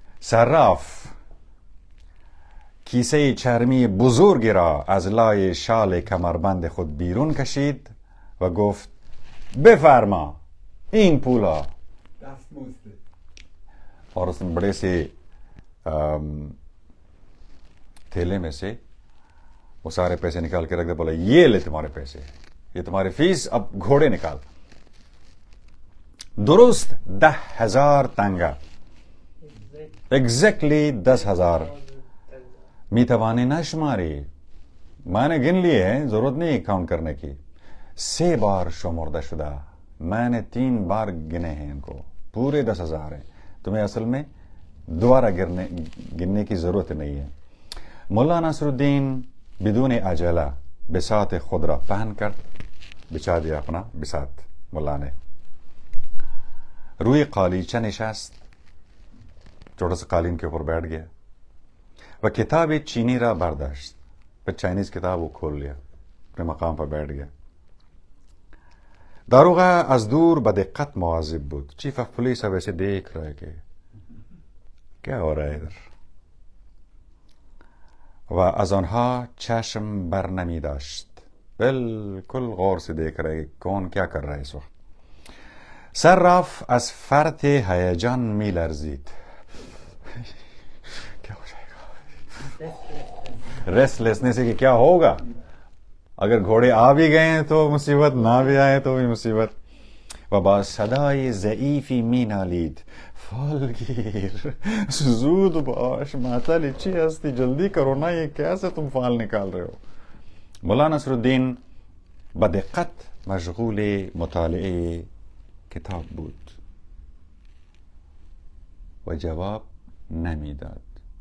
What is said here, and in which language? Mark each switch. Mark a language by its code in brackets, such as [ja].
[fa] صراف کیسه چرمی بزرگی را از لای شال کمربند خود بیرون کشید و گفت بفرما این پولا. [ur] اور اس نے بڑے سے تھیلے میں سے وہ سارے پیسے نکال کے رکھ دے. بولا یہ لے تمہارے پیسے، یہ تمہاری فیس، اب گھوڑے نکال. [fa] درست 10,000 تنگا، ایگزیکٹلی 10,000. میتوانی نشماری، [ur] میں نے گن لیے ہیں، ضرورت نہیں کاؤنٹ کرنے کی. [fa] 3 بار شمرده شدہ، [ur] میں نے 3 بار گنے ہیں ان کو، پورے 10,000 ہیں. تمہیں اصل میں دوبارہ گننے کی ضرورت نہیں ہے. [fa] مولا نصرالدین بدون عجلہ بساط خود را [ur] پہن کر بچا دیا اپنا بساط. مولا نے [fa] روی قالیچہ نشست، [ur] چھوٹا سا قالین کے اوپر بیٹھ گیا. [fa] و کتاب چینی را برداشت، [ur] پھر چائنیز کتاب وہ کھول لیا، اپنے مقام پر بیٹھ گیا. [fa] داروغہ از دور بدقت مواظب بود. [ur] چیف آف پولیس اب ایسے دیکھ رہا ہے کہ کیا ہو رہا ہے ادھر. [fa] و از آنها چشم بر نمی داشت، [ur] بالکل غور سے دیکھ رہے کہ کون کیا کر رہا ہے اس وقت. [fa] صراف از فرط هیجان می لرزید. [ur] کیا ہو جائے گا؟ ریسٹ لیسنس سے کہ کیا ہوگا، اگر گھوڑے آ بھی گئے ہیں تو مصیبت، نہ بھی آئے تو بھی مصیبت. [fa] و با صدای ضعیفی می نالید فالگیر زود باش معطل چی هستی، [ur] جلدی کرو نا، یہ کیسے تم فال نکال رہے ہو. [fa] مولا نصرالدین بدقت مشغول مطالعه کتاب بود و جواب نمی داد.